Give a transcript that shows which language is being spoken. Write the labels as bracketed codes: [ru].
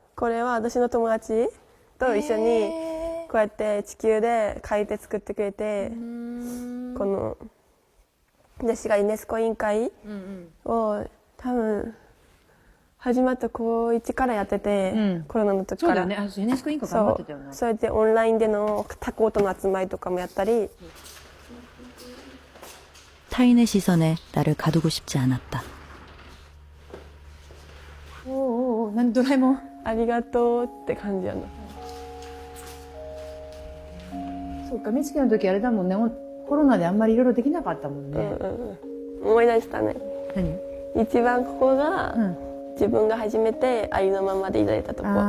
[ja] これは私の友達と一緒にこうやって地球で書いて作ってくれて、この私がユネスコ委員会を多分始まった高1からやってて、コロナの時から。そうだよね。ユネスコ委員会頑張ってたよね。そうやってオンラインでの他校との集まりとかもやったり。 [ko] 타인의 시선에 나를 가두고 싶지 않았다. [ja] おお、何ドラえもん。ありがとうって感じやな。そうか、美月の時あれだもんね。コロナであんまりいろいろできなかったもんね。思い出したね。何？一番ここが、自分が初めてありのままでいられたとこ。